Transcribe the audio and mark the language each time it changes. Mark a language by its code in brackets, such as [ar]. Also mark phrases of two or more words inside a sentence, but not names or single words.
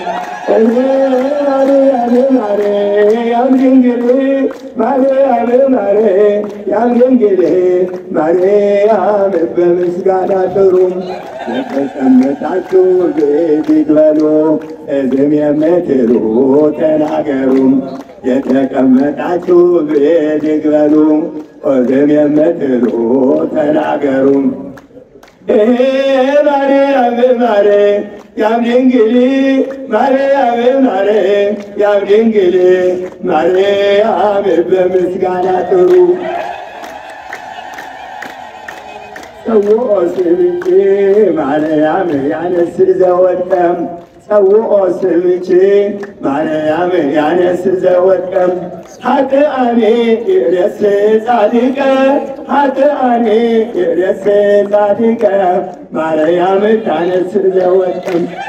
[am] ማርያም ማርያም ድንግል ማርያም ማርያም ድንግል ማርያም በምስጋና ጥሩ የተቀመጣችሁ ብድግ በሉ ዝም የምትሉ ተናገሩ የተቀመጣችሁ ብድግ በሉ ዝም የምትሉ ተናገሩ ማርያም ማርያም ድንግል ማርያም ማርያም ድንግል ማርያም በምስጋና ጥሩ [gez] ሰውኦ ስምኪ ማርያም ያነስ ዘወድቀም ሰውኦ ስምኪ ማርያም ያነስ ዘወድቀም ኃጥአኔ ይርእስ ጻድቀ ኃጥአኔ ይርእስ ጻድቀ ማርያም ታነስ ዘወድቀም